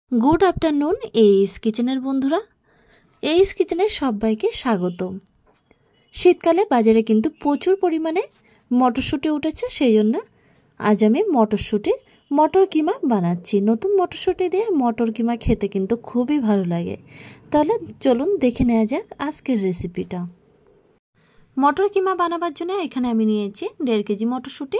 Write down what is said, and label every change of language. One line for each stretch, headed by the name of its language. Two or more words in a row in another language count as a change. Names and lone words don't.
English: Good afternoon
Bangla: এইস কিচেনের বন্ধুরা এইস কিচেনে সবাইকে স্বাগতম। শীতকালে বাজারে কিন্তু প্রচুর পরিমাণে মটরশুটি উঠেছে, সেই জন্য আজ আমি মটরশুটির মটর কিমা বানাচ্ছি। নতুন মটরশুটি দিয়ে মটর কিমা খেতে কিন্তু খুবই ভালো লাগে। তাহলে চলুন দেখে নেওয়া যাক আজকের রেসিপিটা। মটর কিমা বানাবার জন্য এখানে আমি নিয়েছি 1.5 কেজি মটরশুটি।